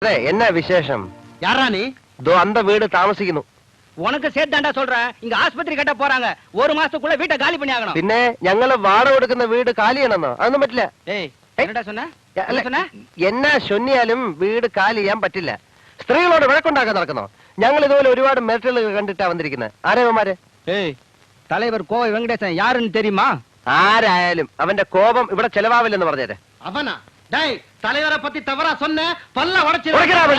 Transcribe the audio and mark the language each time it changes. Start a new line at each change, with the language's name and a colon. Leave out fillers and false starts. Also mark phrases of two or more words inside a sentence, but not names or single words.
Malayalam: അതെ എന്നാ വിശേഷം?
Tamil: யாரா நீ?
Malayalam: ദോ അന്ത വീട് താമസിക്കുന്നു.
Tamil: உனக்கு சேர்த்தாண்டா சொல்றேன். இங்க ஆஸ்பத்திரி கட்ட போறாங்க. ஒரு மாசத்துக்குள்ள வீட்டை காலி பண்ணி ஆகணும்.
Malayalam: പിന്നെ ഞങ്ങള് വാടക കൊടുക്കുന്ന വീട് കാലിയാണെന്നോ? അതൊന്നും പറ്റില്ല.
Tamil: ஏய் என்னடா சொன்ன? என்ன சொன்ன?
Malayalam: എന്നാ ചൊന്നിയാലും വീട് കാലി ചെയ്യാൻ പറ്റില്ല. സ്ത്രീകളോട് വഴക്കുണ്ടാക്കാൻ നടക്കുന്നോ? ഞങ്ങൾ ഇതുപോലെ ഒരുപാട് മെറ്റലുകൾ കണ്ടിട്ടാ വന്നിരിക്കുന്നത്. ആരേവന്മാര്?
Tamil: ஏய் தலைவர் கோவை வெங்கடேசன் யாருன்னு தெரியுமா?
Malayalam: ആരായാലും അവന്റെ കോപം ഇവിടെ ചെലവാവില്ലെന്ന് പറഞ്ഞേരെ.
Tamil: அவனா? டேய் தலைவரை பத்தி தவறா சொன்ன பல்ல உடைச்சு உடைக்கறாவல்ல.